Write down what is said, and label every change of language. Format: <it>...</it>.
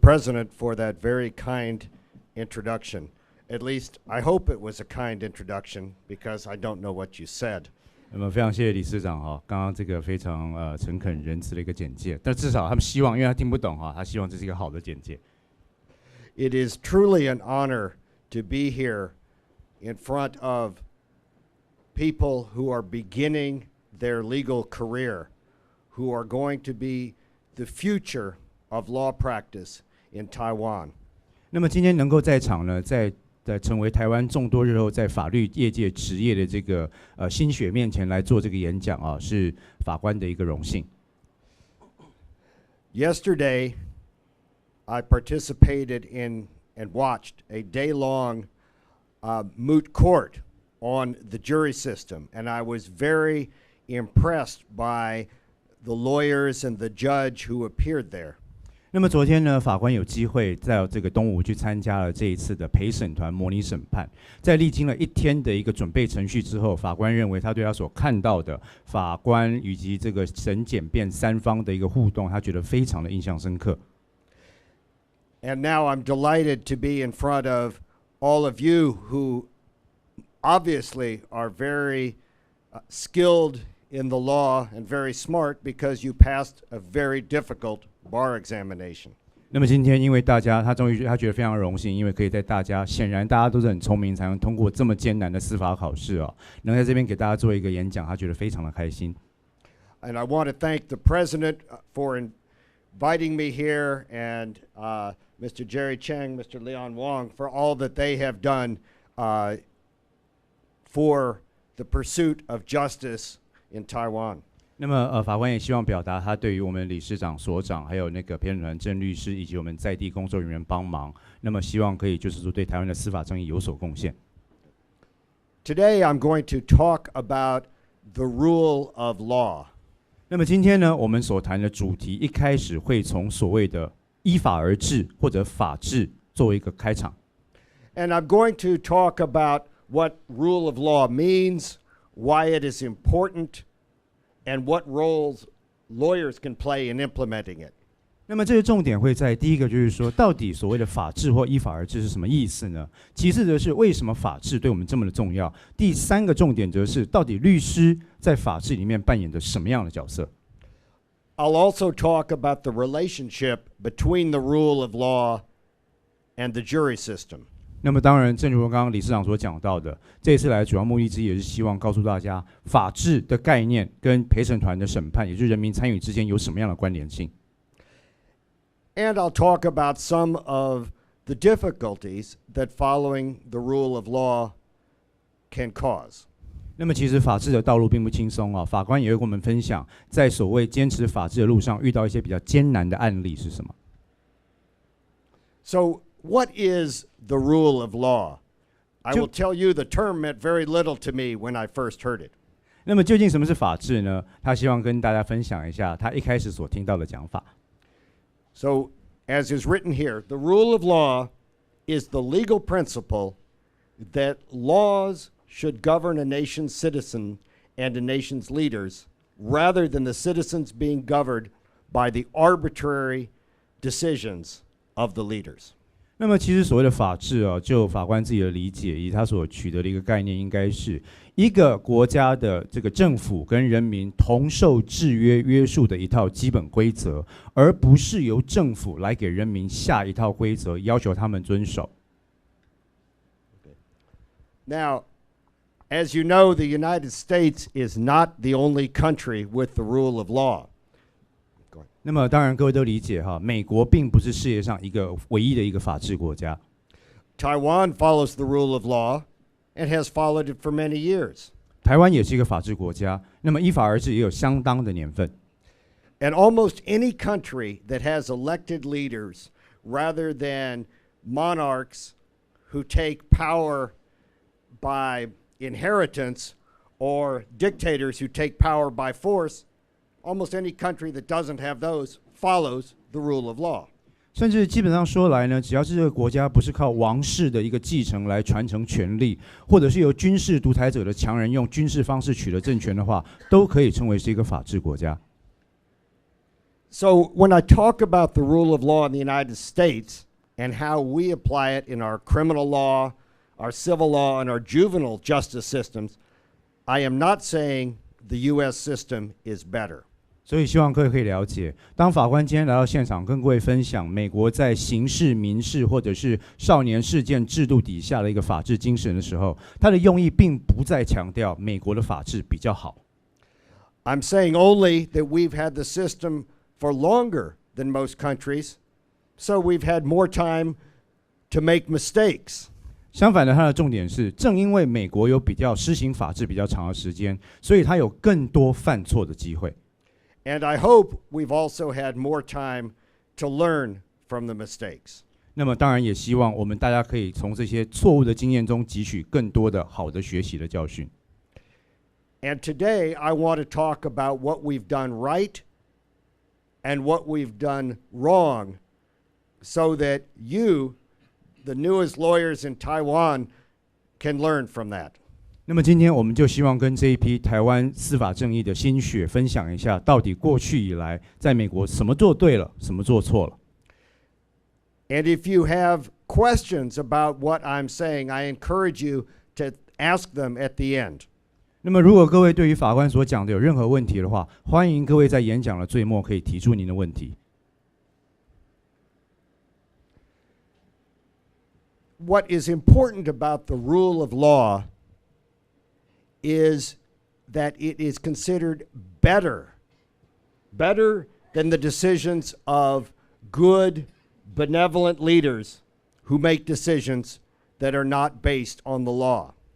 <en>President, for that very kind introduction. At least, I hope it was a kind introduction because I don't know what you said.</en> <zh>那么非常谢谢理事长刚刚这个非常诚恳仁慈的一个简介，但至少他们希望，因为他听不懂他希望这是一个好的简介。</zh> <en>It is truly an honor to be here in front of people who are beginning their legal career, who are going to be the future of law practice in Taiwan.</en> <zh>那么今天能够在场呢，在成为台湾众多日后在法律业界职业的这个新血面前来做这个演讲是法官的一个荣幸。</zh> <en>Yesterday, I participated in and watched a day-long moot court on the jury system, and I was very impressed by the lawyers and the judge who appeared there.</en> <zh>那么昨天呢，法官有机会在这个东吴去参加了这一次的陪审团模拟审判。在历经了1天的一个准备程序之后，法官认为他对他所看到的法官以及这个审检辩三方的一个互动，他觉得非常的印象深刻。</zh> <en>And now I'm delighted to be in front of all of you who obviously are very skilled in the law and very smart because you passed a very difficult bar examination.</en> <zh>那么今天因为大家他觉得非常荣幸，因为可以在显然大家都是很聪明，才能通过这么艰难的司法考试能在这边给大家做一个演讲，他觉得非常的开心。</zh> <en>And I want to thank the President for inviting me here and Mr. Jerry Cheng, Mr. Leon Wong for all that they have done for the pursuit of justice in Taiwan.</en> <zh>那么法官也希望表达他对于我们理事长、所长，还有那个陪审团郑律师以及我们在地工作人员帮忙，那么希望可以就是说对台湾的司法正义有所贡献。</zh> <en>Today I'm going to talk about the rule of law.</en> <zh>那么今天呢，我们所谈的主题一开始会从所谓的依法而治或者法治作为一个开场。</zh> <en>And I'm going to talk about what rule of law means, why it is important, and what roles lawyers can play in implementing it.</en> <zh>那么这个重点会在第一个，就是说，到底所谓的法治或依法而治是什么意思呢？其次的是，为什么法治对我们这么的重要？第三个重点则是，到底律师在法治里面扮演着什么样的角色？</zh> <en>I'll also talk about the relationship between the rule of law and the jury system.</en> <zh>那么当然，正如刚刚理事长所讲到的，这一次来主要目的之一也是希望告诉大家，法治的概念跟陪审团的审判，也就是人民参与之间有什么样的关联性。</zh> <en>And I'll talk about some of the difficulties that following the rule of law can cause.</en> <zh>那么其实法治的道路并不轻松啊，法官也会跟我们分享，在所谓坚持法治的路上遇到一些比较艰难的案例是什么。</zh> <en>So what is the rule of law? I will tell you the term meant very little to me when I first heard it.</en> <zh>那么究竟什么是法治呢？他希望跟大家分享一下他一开始所听到的讲法。</zh> <en>So, as is written here, the rule of law is the legal principle that laws should govern a nation's citizen and a nation's leaders rather than the citizens being governed by the arbitrary decisions of the leaders.</en> <zh>那么其实所谓的法治啊，就法官自己的理解，以他所取得的一个概念，应该是一个国家的这个政府跟人民同受制约约束的一套基本规则，而不是由政府来给人民下一套规则，要求他们遵守。</zh> <en>Now, as you know, the United States is not the only country with the rule of law.</en> <zh>那么当然各位都理解哈，美国并不是世界上一个唯一的一个法治国家。</zh> <en>Taiwan follows the rule of law and has followed it for many years.</en> <zh>台湾也是一个法治国家，那么依法而治也有相当的年份。</zh> <en>And almost any country that has elected leaders rather than monarchs who take power by inheritance or dictators who take power by force, almost any country that doesn't have those follows the rule of law.</en> <zh>甚至基本上说来呢，只要是这个国家不是靠王室的一个继承来传承权力，或者是由军事独裁者的强人用军事方式取得政权的话，都可以称为是一个法治国家。</zh> <en>So when I talk about the rule of law in the United States and how we apply it in our criminal law, our civil law, and our juvenile justice systems, I am not saying the U.S. system is better.</en> <zh>所以希望各位可以了解，当法官今天来到现场跟各位分享美国在刑事、民事或者是少年事件制度底下的一个法治精神的时候，他的用意并不再强调美国的法治比较好。</zh> <en>I'm saying only that we've had the system for longer than most countries, so we've had more time to make mistakes.</en> <zh>相反的，它的重点是，正因为美国有比较施行法治比较长的时间，所以它有更多犯错的机会。</zh> <en>And I hope we've also had more time to learn from the mistakes.</en> <zh>那么当然也希望我们大家可以从这些错误的经验中汲取更多的好的学习的教训。</zh> <en>And today I want to talk about what we've done right and what we've done wrong so that you, the newest lawyers in Taiwan, can learn from that.</en> <zh>那么今天我们就希望跟这一批台湾司法正义的新血分享一下，到底过去以来在美国什么做对了，什么做错了。</zh> <en>And if you have questions about what I'm saying, I encourage you to ask them at the end.</en> <zh>那么如果各位对于法官所讲的有任何问题的话，欢迎各位在演讲的最末可以提出您的问题。</zh> <en>What is important about the rule of law is that it is considered better than the decisions of good, benevolent leaders who make decisions that are not based on the law.</en>